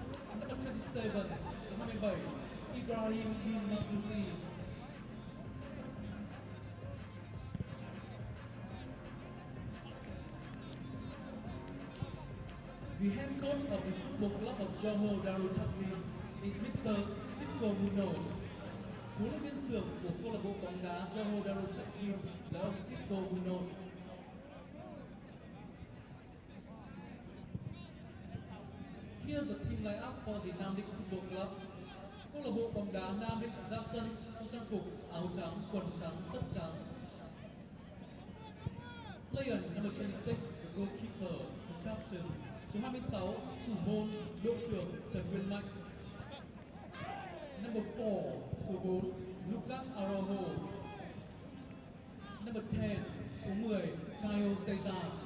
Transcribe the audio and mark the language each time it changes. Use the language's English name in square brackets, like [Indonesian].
[English] Number 27, [Vietnamese] số 27, [English] Ibrahim bin Masmusi. The head coach of the football club of Johor Darul is Mr. Cisco Munoz. [Vietnamese] Huấn luyện viên trưởng của câu lạc bộ bóng đá Johor Darul là ông Cisco Munoz. [English] Here's a team lineup for the Nam Định Football Club. [Vietnamese] Câu lạc bộ bóng đá Nam Định ra sân trong trang phục áo trắng, quần trắng, tất trắng. [English] Player number 26, the goalkeeper, the captain. [Vietnamese] Số 26, thủ môn, đội trưởng Trần Nguyên Mạnh. [English] Number 4, [Vietnamese] số 4, [English] Lucas Araujo. Number 10, [Vietnamese] số 10, [English] Caio Cesar.